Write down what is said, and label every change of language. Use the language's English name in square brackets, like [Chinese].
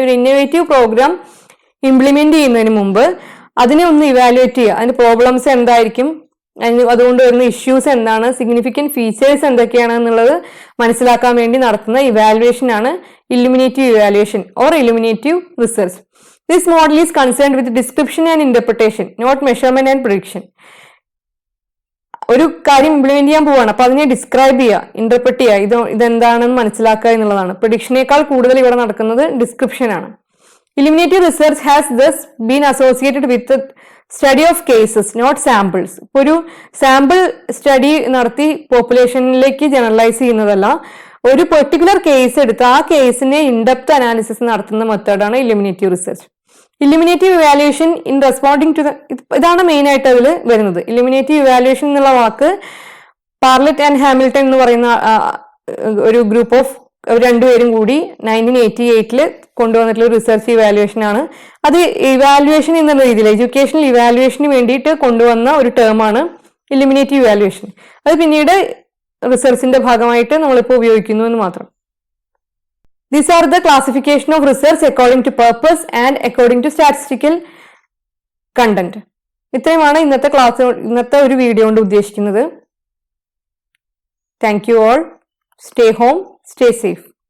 [Malayalam] ഒരു innovative programme implement ചെയ്യുന്നതിന് മുമ്പ് അതിനെ ഒന്ന് ഇവാലുവേറ്റ് ചെയ്യുക. അതിന്റെ പ്രോബ്ലംസ് എന്തായിരിക്കും, അതുകൊണ്ട് വരുന്ന ഇഷ്യൂസ് എന്താണ്, സിഗ്നിഫിക്കൻറ്റ് ഫീച്ചേഴ്സ് എന്തൊക്കെയാണ് എന്നുള്ളത് മനസ്സിലാക്കാൻ വേണ്ടി നടത്തുന്ന ഇവാലുവേഷൻ ആണ് ഇല്ലുമിനേറ്റീവ് evaluation or ഇല്ലുമിനേറ്റീവ് research. [English] This model is concerned with description and interpretation, not measurement and prediction. [Malayalam] ഒരു കാര്യം ഇംപ്ലിമെന്റ് ചെയ്യാൻ പോവാണ്, അപ്പൊ അതിനെ ഡിസ്ക്രൈബ് ചെയ്യുക, ഇന്റർപ്രറ്റ് ചെയ്യുക, ഇതെന്താണെന്ന് മനസ്സിലാക്കുക എന്നുള്ളതാണ്. പ്രഡിക്ഷനേക്കാൾ കൂടുതൽ ഇവിടെ നടക്കുന്നത് ഡിസ്ക്രിപ്ഷൻ ആണ്. [English] Eliminative research has thus been associated with study of cases, not samples. [Malayalam] ഒരു സാമ്പിൾ സ്റ്റഡി നടത്തി പോപ്പുലേഷനിലേക്ക് ജനറലൈസ് ചെയ്യുന്നതല്ല, ഒരു പെർട്ടിക്കുലർ കേസ് എടുത്ത് ആ കേസിനെ ഇൻഡെപ്ത് അനാലിസിസ് നടത്തുന്ന മെത്തേഡാണ് ഇലിമിനേറ്റീവ് research. ഇലിമിനേറ്റീവ് evaluation [English] in responding to [Malayalam] ഇതാണ് മെയിൻ ആയിട്ട് അതിൽ വരുന്നത്. ഇലിമിനേറ്റീവ് ഇവാലുവേഷൻ എന്നുള്ള വാക്ക് പാർലറ്റ് ആൻഡ് ഹാമിൽട്ടൺ എന്ന് പറയുന്ന ഒരു ഗ്രൂപ്പ് ഓഫ് രണ്ടുപേരും കൂടി 1988 കൊണ്ടുവന്നിട്ടുള്ള റിസർച്ച് ഇവാലുവേഷൻ ആണ്. അത് ഇവാലുവേഷൻ എന്നുള്ള രീതിയിൽ എഡ്യൂക്കേഷണൽ ഇവാലുവേഷന് വേണ്ടിയിട്ട് കൊണ്ടുവന്ന ഒരു ടേമാണ് ഇലിമിനേറ്റീവ് ഇവാലുവേഷൻ. അത് പിന്നീട് റിസർച്ചിന്റെ ഭാഗമായിട്ട് നമ്മളിപ്പോൾ ഉപയോഗിക്കുന്നു എന്ന് മാത്രം. [English] These are the classification of research according to purpose and according to statistical content. [Malayalam] ഇത്രയുമാണ് ഇന്നത്തെ ഒരു വീഡിയോ കൊണ്ട് ഉദ്ദേശിക്കുന്നത്. [English] Thank you all. Stay home, stay safe.